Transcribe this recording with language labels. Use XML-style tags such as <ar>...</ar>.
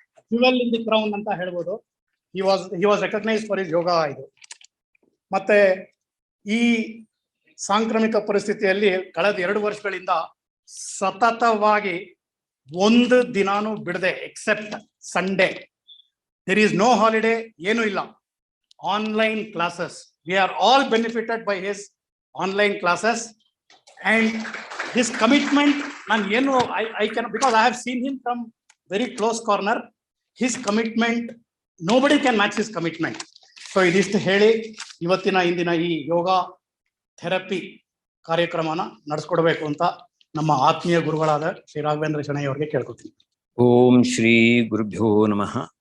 <en>Jewel in the crown</en> <kn>ಅಂತ ಹೇಳ್ಬೋದು.</kn> <en>he was recognized for his yoga.</en> <kn>ಇದು ಮತ್ತೆ ಈ ಸಾಂಕ್ರಾಮಿಕ ಪರಿಸ್ಥಿತಿಯಲ್ಲಿ ಕಳೆದ 2 ವರ್ಷಗಳಿಂದ ಸತತವಾಗಿ 1 ದಿನಾನು ಬಿಡದೆ, accept Sunday,</kn> <en>there is no holiday,</en> <kn>ಏನೂ ಇಲ್ಲ, online classes.</kn> <en>we are all benefited by his online classes and his commitment.</en> <kn>ನಾನು ಏನು</kn> <en>I can, because I have seen him from very close corner. His commitment, nobody can match his commitment.</en> <kn>So ಇದಿಷ್ಟು ಹೇಳಿ ಇವತ್ತಿನ ಇಂದಿನ ಈ ಯೋಗ therapy ಕಾರ್ಯಕ್ರಮನ ನಡೆಸ್ಕೊಡ್ಬೇಕು ಅಂತ ನಮ್ಮ ಆತ್ಮೀಯ ಗುರುಗಳಾದ ಶ್ರೀ ರಾಘವೇಂದ್ರ ಶೆಣೈ ಅವರಿಗೆ ಕೇಳ್ಕೊತೀನಿ.</kn> <sa>ಓಂ ಶ್ರೀ ಗುರುಭ್ಯೋ ನಮಃ.</sa>